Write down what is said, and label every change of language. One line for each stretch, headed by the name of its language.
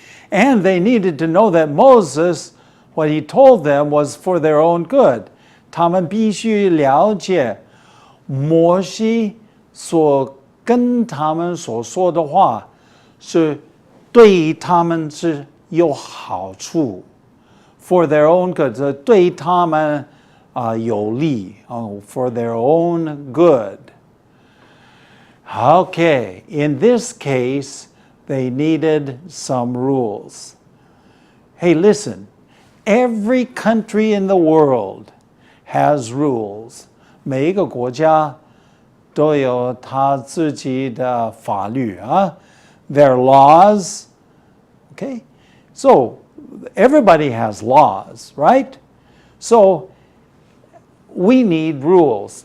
English: And they needed to know that Moses, what he told them was for their own good.
Chinese: 他们必须了解摩西所跟他们所说的话是对他们是有好处
English: for their own good,
Chinese: 对他们有利 for their own good.
English: Okay, in this case, they needed some rules. Hey, listen, every country in the world has rules.
Chinese: 每一个国家都有他自己的法律
English: Their laws. Okay? So, everybody has laws, right? So, we need rules.